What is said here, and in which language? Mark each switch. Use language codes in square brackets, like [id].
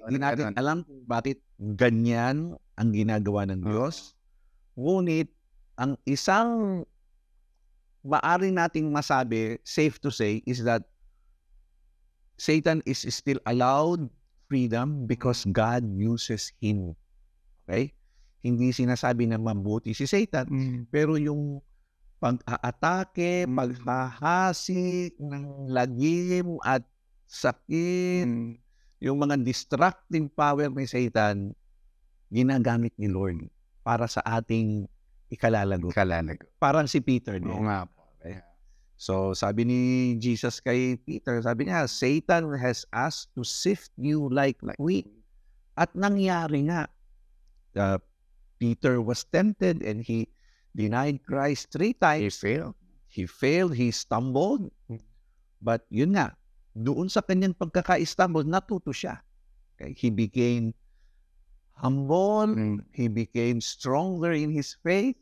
[tl] Hindi natin alam kung bakit ganyan ang ginagawa ng Diyos. Ngunit, ang isang maaari nating masabi, [en] safe to say, is that Satan is still allowed freedom because God uses him. [tl] Okay? Hindi sinasabi na mabuti si Satan, pero yung pag-aatake, paghahasik ng lagim at sakit, yung mga distracting power ni Satan, ginagamit ni Lord para sa ating ikalalago. Parang si Peter din. Oo nga po. Okay? So, sabi ni Jesus kay Peter, sabi niya, [en] Satan has asked to sift you like wheat. [tl] At nangyari nga. [en] Peter was tempted and he denied Christ 3 times. He failed. He stumbled. [tl] But yun nga, doon sa kanyang pagkaka-stumble, natuto siya. [en] Okay? He became humble. He became stronger in his faith.